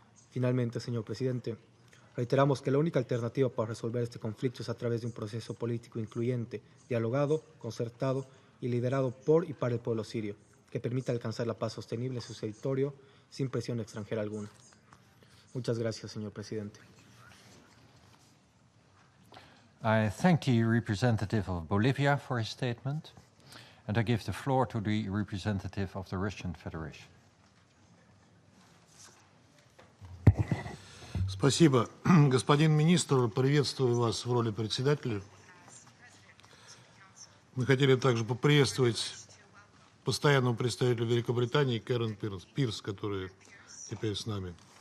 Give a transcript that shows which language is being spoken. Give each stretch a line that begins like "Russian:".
Spanish: Finalmente, señor presidente, reiteramos que la única alternativa para resolver este conflicto es a través de un proceso político incluyente, dialogado, concertado y liderado por y para el pueblo sirio, que permita alcanzar la paz sostenible en su territorio sin presión extranjera alguna. Muchas gracias, señor presidente.
English: I thank the representative of Bolivia for his statement, and I give the floor to the representative of the Russian Federation.
Russian: Спасибо. Господин министр, приветствую вас в роли председателя. Мы хотели также поприветствовать постоянного представителя Великобритании Кэрен Пирс, которая теперь с нами.